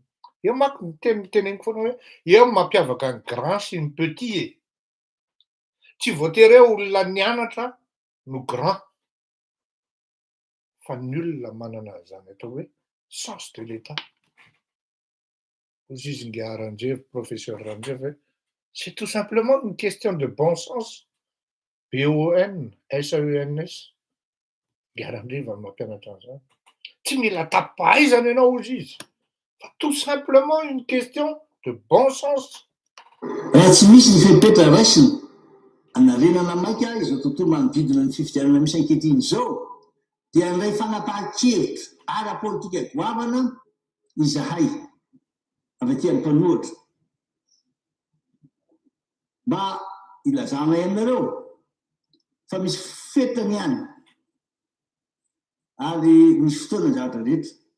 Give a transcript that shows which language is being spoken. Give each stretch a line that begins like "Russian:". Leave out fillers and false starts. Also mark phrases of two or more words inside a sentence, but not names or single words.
Malagasy: Eo manko ny teneniko foana hoe eo mampiavaka ny grand sy ny petit e. Tsy voatery hoe olona nianatra no grand, fa ny olona manana zany atao hoe
French: sens de l'État.
Malagasy: Hozy izy nge Randrevy, professeur Randrevy hoe
French: c'est tout simplement une question de bon sens. BON, SENS.
Malagasy: Nge Randrevy amin'ny mampianatra an'izany. Tsy mila tapaizana ianao hozy izy, fa
French: tout simplement une question de bon sens.
Malagasy: Raha tsy misy ny fepetra raisina anarenana maika izao tontolo manodidina ny fifidianana misy ankehitriny izao, dia andray fanapahan-kevitra ara-politika goavana izahay avy aty amin'ny mpanohitra mba ilazana aminareo fa misy fetany ihany ary misy fotoana zavatra rehetra.